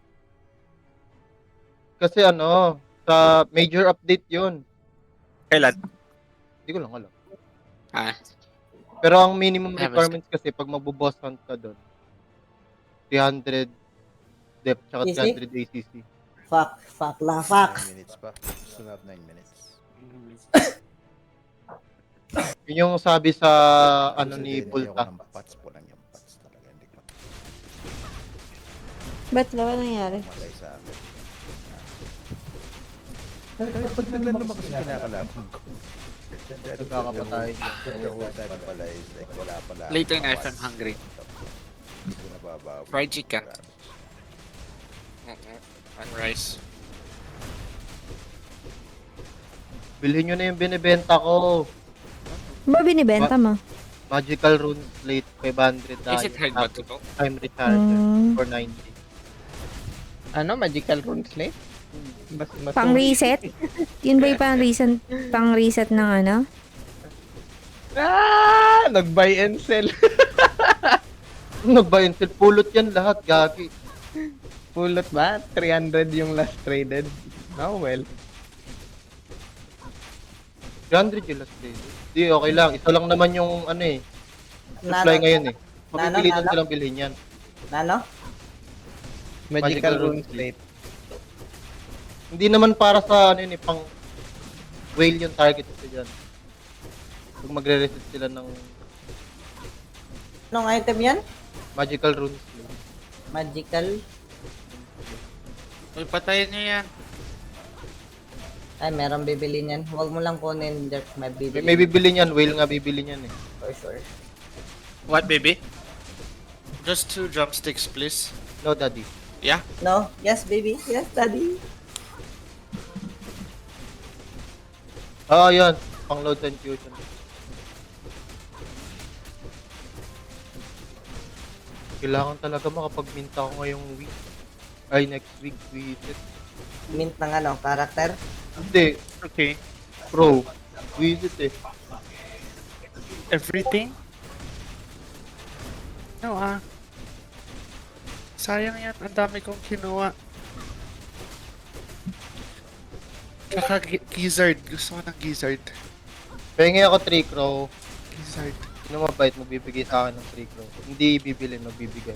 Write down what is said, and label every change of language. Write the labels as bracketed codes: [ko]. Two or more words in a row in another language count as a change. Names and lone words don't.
[tl] Kasi ano, sa major update yun. Kailan? Hindi ko lang alam. Ah, Pero ang minimum Ah, requirements kasi pag magbo-boss hunt ka doon, 300 depth tsaka [en] Easy? 300 ACC. Fuck. Fuck la, fuck. 9 minutes [tl] pa. [en] Still have 9 minutes. [tl] Yun yung sabi sa ano ni Ayoko Bulta. ng pots po lang yung pots talaga. Hindi ko Ba't ba? Ano nangyari? malay sa akin. Pag naglaro ba kasi kinakalaban ko? Nagkakapatay. [en] The whole time pala is like [tl] wala pala. [en] later na if I'm hungry. [tl] Hindi ko nababawi. [en] Fried chicken. And rice. [tl] Bilhin nyo na yung binibenta ko. Ba binibenta mo? Magical Rune Slate 500 [en] Is it hard ba to go? Time recharger Mm. for 90. [tl] Ano, magical rune slate? Pang reset? Yun ba yung pang reset ng ano? Ah! Nag- [en] buy and sell. [tl] Nag- [en] buy and sell. [tl] Pulot yan lahat, gagi. Pulot ba? 300 yung last traded. [en] Oh well. [tl] 300 yung last day. Di, okay lang. Ito lang naman yung ano eh. Supply ngayon eh. Mapipilitan silang bilhin yan. Nano? Magical rune slate. Hindi naman para sa ano yun eh, pang whale yung target ito dyan. Pag magre-reset sila ng Anong item yan? magical runes. Magical? Uy, patayin niyo yan. Ay, meron bibili niyan. Huwag mo lang kunin, Dirk. May bibili. May bibili niyan, whale nga bibili niyan eh. [en] For sure. What, baby? Just 2 drumsticks, please. No, daddy. Yeah? No? Yes, baby. Yes, daddy. [tl] Ah, yan. Pang [en] load and fusion. [tl] Kailangan talaga makapagminta ko ngayong week. Ay, next week, visit. Mint ng ano, character. Hindi, Okay. pro. Visit eh. Everything? No sayang yan. Ang dami kong kinuha. Tsaka gizzard. Gusto ko ng gizzard. Pengi ako 3 crow. Gizzard. Sino mabait magbibigay sa akin ng 3 crow? Hindi bibili, magbibigay.